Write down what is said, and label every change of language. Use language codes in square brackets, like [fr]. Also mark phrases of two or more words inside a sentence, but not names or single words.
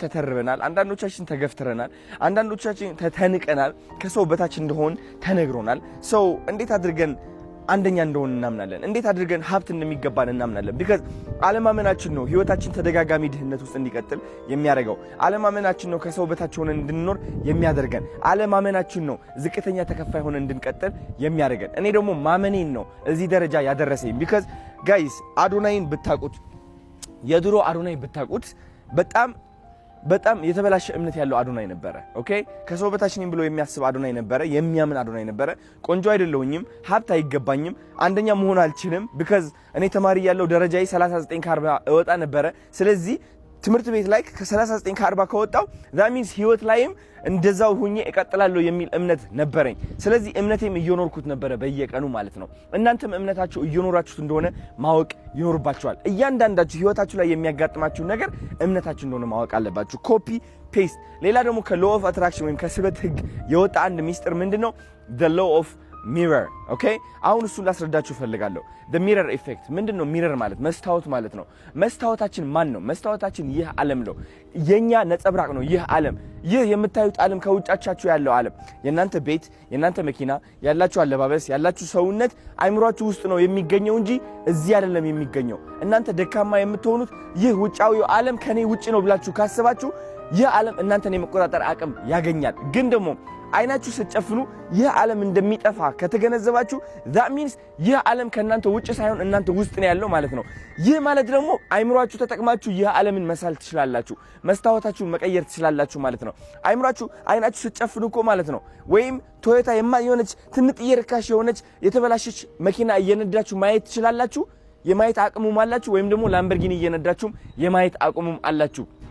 [am] ተተርበናል አንዳንዶቻችን ተገፍትረናል አንዳንዶቻችን ተተንቀናል ከሰው በታች እንደሆን ተነግሮናል ሰው እንዴት አድርገን አንደኛ እንደሆን እናምናለን እንዴት አድርገን ሀብት እንደሚገባን እናምናለን because አለማመናችን ነው ህይወታችን ተደጋጋሚ ድህነት ውስጥ እንዲቀጥል የሚያደርገው አለማመናችን ነው ከሰው በታች ሆነን እንድንኖር የሚያደርገን አለማመናችን ነው ዝቅተኛ ተከፋይ ሆነን እንድንቀጥል የሚያደርገን እኔ ደግሞ ማመኔን ነው እዚህ ደረጃ ያደረሰኝ [en] because guys [am] አዶናይን ብታቁት የድሮ አዶናይ ብታቁት በጣም የተበላሸ እምነት ያለው አዶናይ ነበር ኦኬ ከሰው በታች ነኝ ብሎ የሚያስብ አዶናይ ነበር የሚያምን አዶናይ ነበር ቆንጆ አይደለሁኝም ሀብት አይገባኝም አንደኛ መሆን አልችልም because እኔ ተማሪ ያለው ደረጃዬ 39 ከ40 እወጣ ነበር ስለዚህ ትምህርት ቤት ላይ ከ39 ከ40 ከወጣው [en] that means [am] ህይወት ላይም እንደዛው ሆኜ እቀጥላለሁ የሚል እምነት ነበረኝ ስለዚህ እምነቴም እየኖርኩት ነበር በየቀኑ ማለት ነው እናንተም እምነታችሁ እየኖራችሁት እንደሆነ ማወቅ ይኖርባችኋል እያንዳንዳችሁ ህይወታችሁ ላይ የሚያጋጥማችሁ ነገር እምነታችሁ እንደሆነ ማወቅ አለባችሁ [en] copy paste [am] ሌላ ደግሞ ከ [en] law of attraction [am] ወይም ከስበት ህግ የወጣ አንድ ሚስጥር ምንድነው [en] the law of mirror okay [am] አሁን እሱን ላስረዳችሁ ፈልጋለሁ [en] the mirror effect [am] ምንድነው mirror ማለት መስታወት ማለት ነው መስታወታችን ማን ነው መስታወታችን ይህ ዓለም ነው የኛ ነጸብራቅ ነው ይህ ዓለም ይህ የምታዩት ዓለም ከውጫቻችሁ ያለው ዓለም የናንተ ቤት የናንተ መኪና ያላችሁ አለባበስ ያላችሁ ሰውነት አይምሯችሁ ውስጥ ነው የሚገኘው እንጂ እዚህ አይደለም የሚገኘው እናንተ ደካማ የምትሆኑት ይህ ውጫዊው ዓለም ከኔ ውጪ ነው ብላችሁ ካሰባችሁ ይህ ዓለም እናንተን የመቆጣጠር አቅም ያገኛል ግን ደግሞ አይናችሁ ስትጨፍኑ ይህ ዓለም እንደሚጠፋ ከተገነዘባችሁ that means ይህ ዓለም ከናንተ ውጭ ሳይሆን እናንተ ውስጥ ነው ያለው ማለት ነው ይህ ማለት ደግሞ አይምሯችሁ ተጠቅማችሁ ይህ ዓለምን መሳል ትችላላችሁ መስታወታችሁን መቀየር ትችላላችሁ ማለት ነው አይናችሁ ስትጨፍኑ እኮ ማለት ነው ወይም ቶዮታ የሆነች ትንጥዬ ርካሽ የሆነች የተበላሸች መኪና እየነዳችሁ ማየት ትችላላችሁ የማየት አቅሙም አላችሁ ወይም ደግሞ ላምበርጊኒ እየነዳችሁ የማየት አቅሙም አላችሁ